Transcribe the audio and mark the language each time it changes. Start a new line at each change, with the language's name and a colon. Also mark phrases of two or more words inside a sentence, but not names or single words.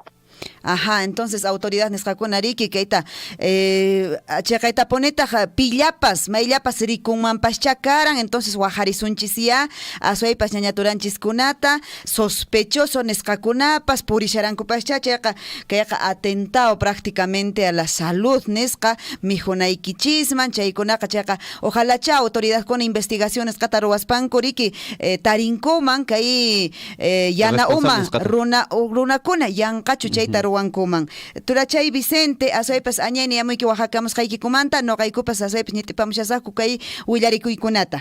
Quechua: Ajá, entonces autoridad nisqakuna riki kayta chayqayta punitaq pillapas mayllapas rikunmanpascha karan, entonces waqharisunchisiya aswaypas ñañaturanchis-kunata sospechoso nisqakunapas purisharankupaschá chayqa kayqa
Spanish: atentado prácticamente a la salud
Quechua: nisqa mijunaykichisman chaykunaqa chayqa ojalacha autoridadkuna investigaciones qata ruwaspanku riki tarinkuman kay yana uma runakuna yanqachu chayta ruwankuman. Turachay Vicente aswaypas añayni amuyki Oaxacamusqaykikumanta noqaykupas aswaypas ñitipamushasaqku kay willarikuykunata.